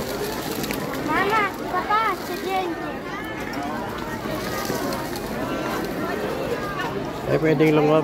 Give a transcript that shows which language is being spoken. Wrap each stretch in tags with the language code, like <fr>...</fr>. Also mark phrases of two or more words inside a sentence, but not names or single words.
<it>Mama, papà, c'è gente.</it> <tl>Ay pwedeng lumab.</tl>